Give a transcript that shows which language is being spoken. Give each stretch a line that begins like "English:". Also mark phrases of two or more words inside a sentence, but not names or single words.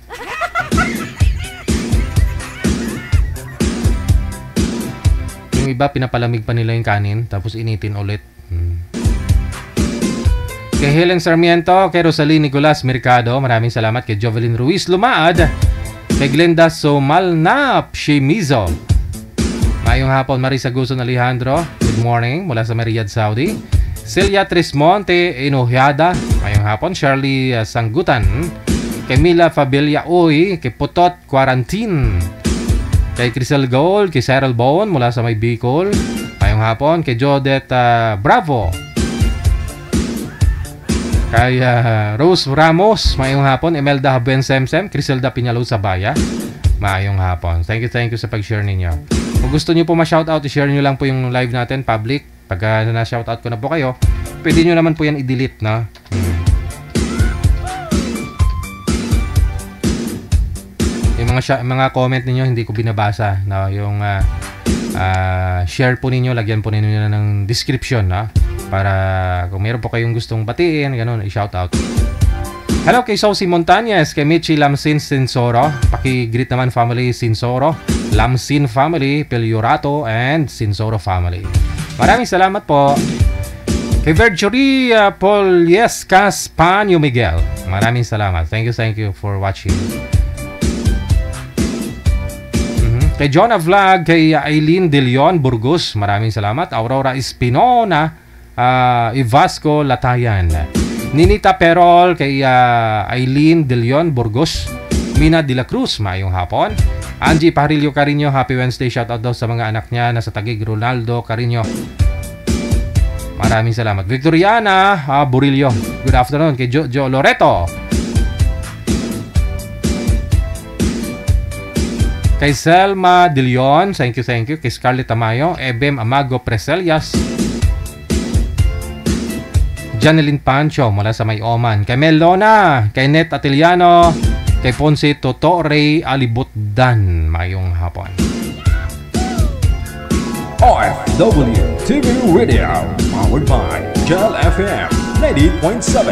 Filipino: Yung iba, pinapalamig pa nila yung kanin, tapos initin ulit. Kay Helen Sarmiento, kay Rosalie Nicolas Mercado, maraming salamat. Kay Jovelyn Ruiz Lumaad, kay Glenda Somalnap Shemizo,
Cebuano: mayong hapon.
Filipino: Marisa Guson Alejandro,
English: good morning
Filipino: mula sa Riyadh, Saudi.
Cebuano: Celia Trismonte Enohiada, mayong hapon.
Filipino: Shirley Sanggutan, kay Mila Fabilia Uy, kay Putot Quarantine, kay Crisel Gold, kay Cyril Bone mula sa May Bicol,
Cebuano: mayong hapon.
Filipino: Kay Jodet Bravo, kay Rose Ramos,
Cebuano: mayong hapon. Imelda Haben Semsem, Criselda Piñalo Sabaya, mayong hapon.
English: Thank you
Filipino: sa pag-share ninyo. Kung gusto nyo po ma-shoutout, i-share nyo lang po yung live natin, public, Pagka na-shoutout ko na po kayo, pwede nyo naman po yan i-delete, no? Yung mga comment ninyo, hindi ko binabasa, no? Yung share po ninyo, lagyan po ninyo na ng description, no? Para kung meron po kayong gustong batiin, ganun, i-shoutout. Hello kay Sosi Montañez, kay Michi Lamsin Sinsoro, paki-greet naman family Sinsoro, Lamsin family, Peliorato, and Sinsoro family. Maraming salamat po. Kay Virginia Poliescas Panyo Miguel, maraming salamat.
English: Thank you for watching.
Filipino: Kay Jonah Vlog, kay Aileen De Leon Burgos, maraming salamat. Aurora Espinona, Ivasco Latayan, Ninita Perol, kay Aileen De Leon Burgos, Mina De La Cruz,
Cebuano: mayong hapon.
Filipino: Angie Parillo Carino,
English: happy Wednesday,
Filipino: shoutout daw sa mga anak niya na sa Taguig. Ronaldo Carino, maraming salamat.
English: Victoriana Burillo, good afternoon.
Filipino: Kay Jojo Loreto, kay Selma De Leon,
English: thank you.
Filipino: Kay Scarlett Tamayo, Ebem Amago Preselias, Janeline Pancho mula sa May Oman, kay Melona, kay Net Atiliano, kay Ponce Totore Alibutdan,
Cebuano: mayong hapon.
English: OFW TV Radio, powered by Gel FM 90.7.